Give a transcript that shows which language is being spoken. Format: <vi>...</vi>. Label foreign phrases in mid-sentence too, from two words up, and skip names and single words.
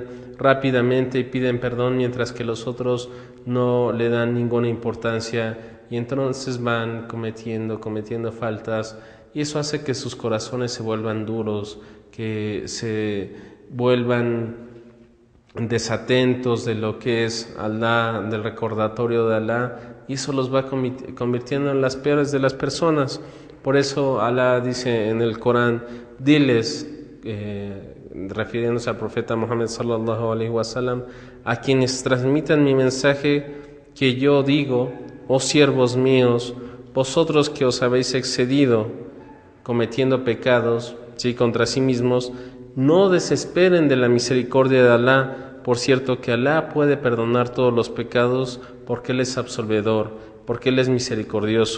<es>rápidamente y piden perdón, mientras que los otros no le dan ninguna importancia y entonces van cometiendo faltas, y eso hace que sus corazones se vuelvan duros, que se vuelvan desatentos de lo que es Allah, del recordatorio de Allah, y eso los va convirtiendo en las peores de las personas. Por eso Allah dice en el Corán: diles, refiriéndose al profeta Muhammad</es> <ar>صلى الله عليه وسلم,</ar> <es>a quienes transmitan mi mensaje, que yo digo: oh siervos míos, vosotros que os habéis excedido cometiendo pecados, ¿sí?, contra sí mismos, no desesperen de la misericordia de Allah. Por cierto que Allah puede perdonar todos los pecados, porque Él es absolvedor, porque Él es misericordioso.</es>